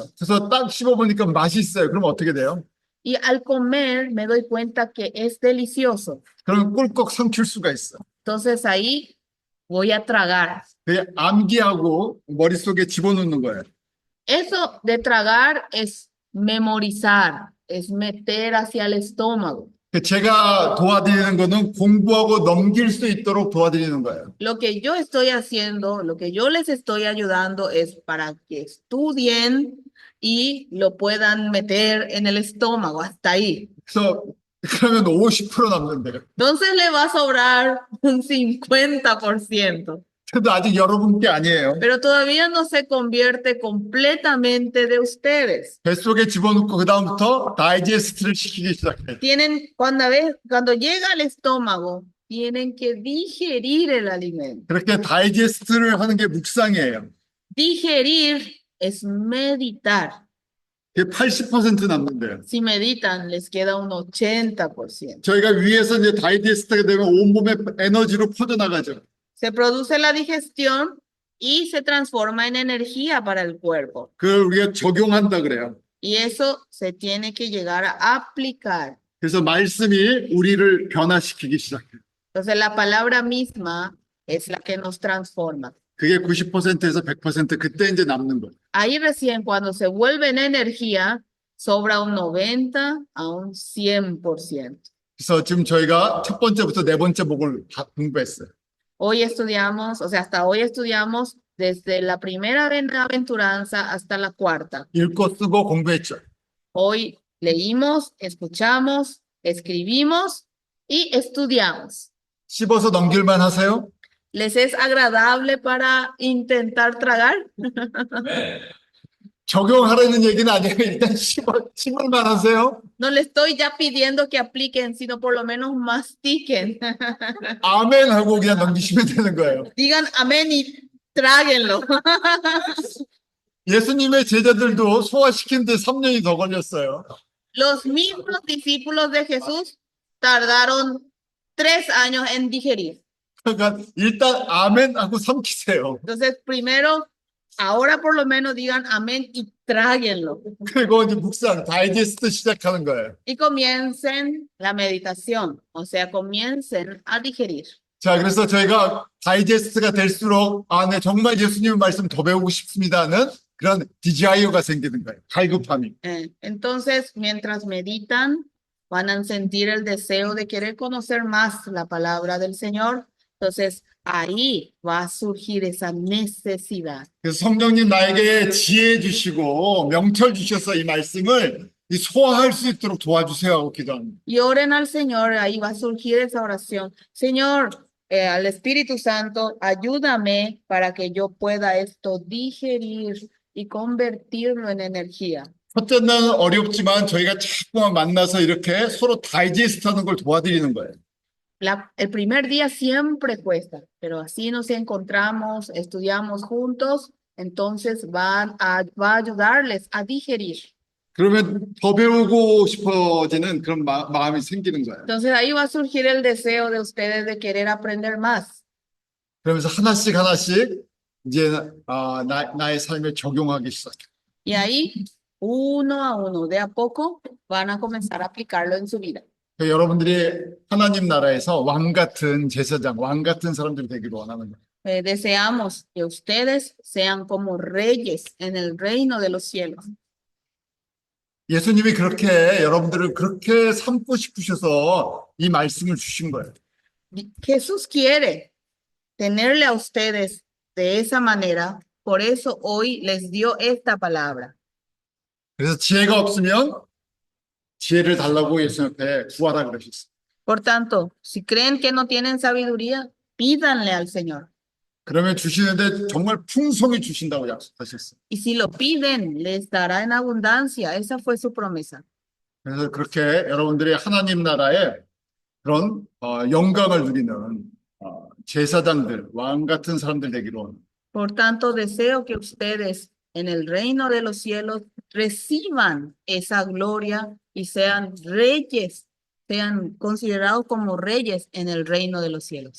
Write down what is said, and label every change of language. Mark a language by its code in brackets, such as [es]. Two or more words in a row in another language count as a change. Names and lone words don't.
[ko] 그래서 딱 씹어보니까 맛있어요. 그럼 어떻게 돼요? [es] Y al comer me doy cuenta que es delicioso. [ko] 그럼 꿀꺽 삼킬 수가 있어. [es] Entonces ahí voy a tragar. [ko] 그게 암기하고 머릿속에 집어넣는 거예요. [es] Eso de tragar es memorizar, es meter hacia el estómago. [ko] 제가 도와드리는 거는 공부하고 넘길 수 있도록 도와드리는 거예요. [es] Lo que yo estoy haciendo, lo que yo les estoy ayudando es para que estudien y lo puedan meter en el estómago, hasta ahí. [ko] 그래서 그러면 50% 남는데요. [es] Entonces le va a sobrar un 50%, [ko] 그래도 아직 여러분 게 아니에요. [es] pero todavía no se convierte completamente de ustedes. [ko] 뱃속에 집어넣고 그 다음부터 다이제스트를 시키기 시작해요. [es] Cuando llega al estómago, tienen que digerir el alimento. [ko] 그렇게 다이제스트를 하는 게 묵상이에요. [es] Digerir es meditar. [ko] 그게 80% 남는데요. [es] Si meditan, les queda un 80%. [ko] 저희가 위에서 이제 다이제스트가 되면 온몸에 에너지로 퍼져나가죠. [es] Se produce la digestión y se transforma en energía para el cuerpo. [ko] 그걸 우리가 적용한다 그래요. [es] Y eso se tiene que llegar a aplicar. [ko] 그래서 말씀이 우리를 변화시키기 시작해요. [es] Entonces la palabra misma es la que nos transforma. [ko] 그게 90%에서 100% 그때 이제 남는 거예요. [es] Ahí recién cuando se vuelve en energía, sobra un 90 a un 100%. [ko] 그래서 지금 저희가 첫 번째부터 네 번째 목을 다 공부했어요. [es] Hoy estudiamos, o sea, hasta hoy estudiamos desde la primera bienaventuranza hasta la cuarta. [ko] 읽고 쓰고 공부했죠. [es] Hoy leímos, escuchamos, escribimos y estudiamos. [ko] 씹어서 넘길만 하세요? [es] ¿Les es agradable para intentar tragar? [ko] 적용하라는 얘기는 아니에요. 일단 씹을만 하세요? [es] No le estoy ya pidiendo que apliquen, sino por lo menos mastiquen. [ko] 아멘 하고 그냥 넘기시면 되는 거예요. [es] Digan amén y tráguenlo. [ko] 예수님의 제자들도 소화시키는데 3년이 더 걸렸어요. [es] Los mismos discípulos de Jesús tardaron 3 años en digerir. [ko] 그러니까 일단 아멘 하고 삼키세요. [es] Entonces, primero, ahora por lo menos digan amén y tráguenlo. [ko] 그리고 이제 묵상, 다이제스트 시작하는 거예요. [es] Y comiencen la meditación, o sea, comiencen a digerir. [ko] 자, 그래서 저희가 다이제스트가 될수록 네, 정말 예수님 말씀 더 배우고 싶습니다는 그런 디자이어가 생기는 거예요. 갈급함이. [es] Entonces, mientras meditan, van a sentir el deseo de querer conocer más la palabra del Señor. Entonces, ahí va a surgir esa necesidad. [ko] 그래서 성령님 나에게 지혜 주시고 명철 주셔서 이 말씀을 소화할 수 있도록 도와주세요 하고 기도합니다. [es] Y oren al Señor, ahí va a surgir esa oración. Señor, al Espíritu Santo, ayúdame para que yo pueda esto digerir y convertirlo en energía. [ko] 첫째 날은 어렵지만 저희가 자꾸만 만나서 이렇게 서로 다이제스트 하는 걸 도와드리는 거예요. [es] El primer día siempre cuesta, pero así nos encontramos, estudiamos juntos, entonces va a ayudarles a digerir. [ko] 그러면 더 배우고 싶어지는 그런 마음이 생기는 거예요. [es] Entonces ahí va a surgir el deseo de ustedes de querer aprender más. [ko] 그러면서 하나씩 하나씩 이제 나의 삶에 적용하기 시작해요. [es] Y ahí, uno a uno, de a poco, van a comenzar a aplicarlo en su vida. [ko] 여러분들이 하나님 나라에서 왕 같은 제사장, 왕 같은 사람들이 되기를 원하는 거예요. [es] Deseamos que ustedes sean como reyes en el reino de los cielos. [ko] 예수님이 그렇게 여러분들을 그렇게 삼고 싶으셔서 이 말씀을 주신 거예요. [es] Jesús quiere tenerle a ustedes de esa manera, por eso hoy les dio esta palabra. [ko] 그래서 지혜가 없으면 지혜를 달라고 예수님 앞에 구하라 그러셨어요. [es] Por tanto, si creen que no tienen sabiduría, pídanle al Señor. [ko] 그러면 주시는데 정말 풍성히 주신다고 약속하셨어요. [es] Y si lo piden, les dará en abundancia. Esa fue su promesa. [ko] 그래서 그렇게 여러분들이 하나님 나라의 그런 영광을 누리는 제사장들, 왕 같은 사람들 되기로 합니다. [es] Por tanto, deseo que ustedes en el reino de los cielos reciban esa gloria y sean reyes, sean considerados como reyes en el reino de los cielos.